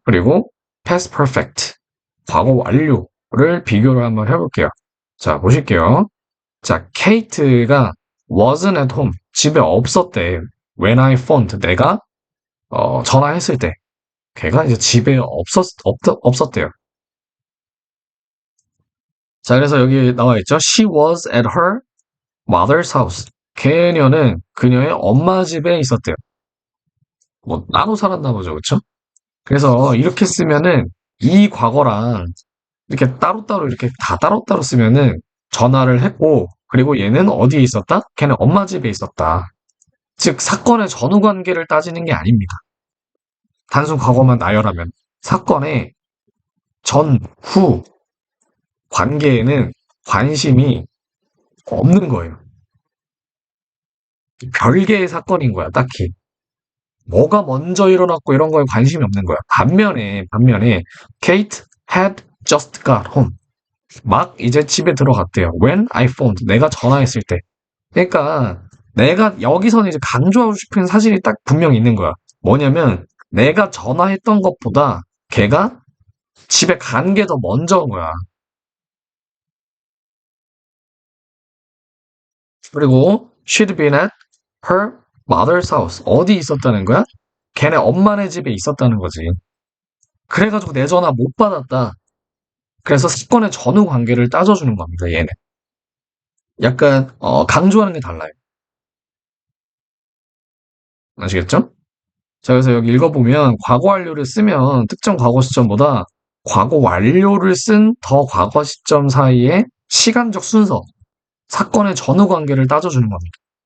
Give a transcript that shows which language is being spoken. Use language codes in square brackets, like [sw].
[ko] 그리고 past perfect. 과거 완료를 비교를 한번 해볼게요. 자, 보실게요. 자, 케이트가 [en] wasn't at home. [ko] 집에 없었대. [en] When I phoned. [ko] 내가 전화했을 때. 걔가 이제 집에 없었대요. 자, 그래서 여기 나와 있죠. [en] She was at her mother's house. [ko] 그녀는 그녀의 엄마 집에 있었대요. 뭐 따로 살았나 보죠, 그쵸? 그래서 이렇게 쓰면은 이 과거랑 이렇게 따로따로 이렇게 다 따로따로 쓰면은 전화를 했고 그리고 얘는 어디에 있었다? 걔는 엄마 집에 있었다. 즉 사건의 전후 관계를 따지는 게 아닙니다. 단순 과거만 나열하면 사건의 전후 관계에는 관심이 없는 거예요. 별개의 사건인 거야, 딱히. 뭐가 먼저 일어났고 이런 거에 관심이 없는 거야. 반면에 [en] Kate had just got home. [ko] 막 이제 집에 들어갔대요. [en] When I phoned. [ko] 내가 전화했을 때. 그러니까 내가 여기서는 이제 강조하고 싶은 사실이 딱 분명히 있는 거야. 뭐냐면 내가 전화했던 것보다 걔가 집에 간 게 더 먼저인 거야. 그리고 [en] she'd been at her mother's house. [ko] 어디 있었다는 거야? 걔네 엄마네 집에 있었다는 거지. 그래가지고 내 전화 못 받았다. 그래서 사건의 전후 관계를 따져주는 겁니다, 얘는. 약간, 강조하는 게 달라요. 아시겠죠? 자, 그래서 여기 읽어보면, 과거 완료를 쓰면 특정 과거 시점보다 과거 완료를 쓴 더 과거 시점 사이의 시간적 순서, 사건의 전후 관계를 따져주는 겁니다.